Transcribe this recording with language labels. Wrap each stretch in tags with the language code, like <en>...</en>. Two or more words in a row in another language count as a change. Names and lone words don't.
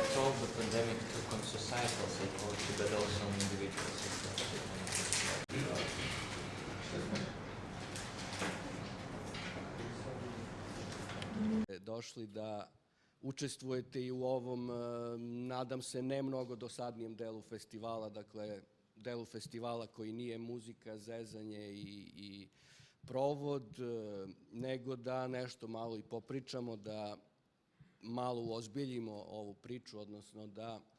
<en>how the pandemic took on societal psychology, but also on individual psychology.</en> <sr>Došli da učestvujete i u ovom, nadam se, ne mnogo dosadnijem delu festivala, dakle, delu festivala koji nije muzika, zezanje i provod, nego da nešto malo i popričamo, da malo uozbiljimo ovu priču, odnosno da</sr>